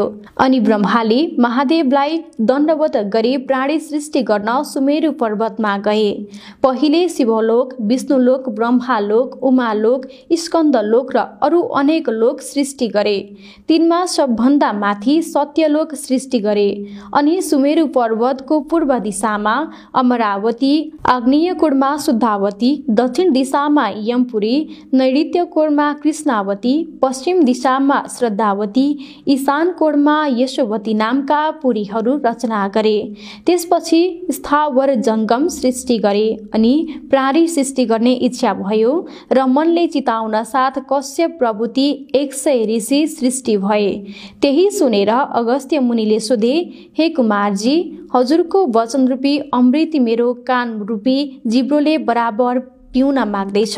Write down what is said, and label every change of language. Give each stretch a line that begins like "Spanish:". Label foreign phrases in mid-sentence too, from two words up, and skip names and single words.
Nepali: अनि ब्रह्माले महादेवलाई दण्डवत गरी प्राणी सृष्टि गर्न सुमेरु पर्वतमा गए। पहिले शिवलोक, विष्णुलोक, ब्रह्मालोक, उमालोक, स्कन्दलोक र अरू अनेक लोक सृष्टि गरे। तिनमा सबभन्दा माथि सत्यलोक सृष्टि गरे। अनि सुमेरु पर्वतको पूर्व दिशामा अमरावती, आग्नेय कोणमा शुद्धावती, दक्षिण दिशामा यमपुरी, नैऋत्य कोणमा कृष्णावती, पश्चिम दिशामा श्रद्धावती, ईशान कोणमा यशोवती नामका पुरीहरू रचना गरे। त्यसपछि स्थावर जङ्गम सृष्टि गरे। अनि प्राणी सृष्टि गर्ने इच्छा भयो र मनले चिताउन साथ कश्यप प्रभृति 100 ऋषि सृष्टि भए। त्यही सुनेर अगस्त्य मुनिले सोधे, हे कुमारजी, हजुरको वचन रूपी अमृत मेरो कान रूपी जिब्रोले बराबर पिउन माग्दैछ।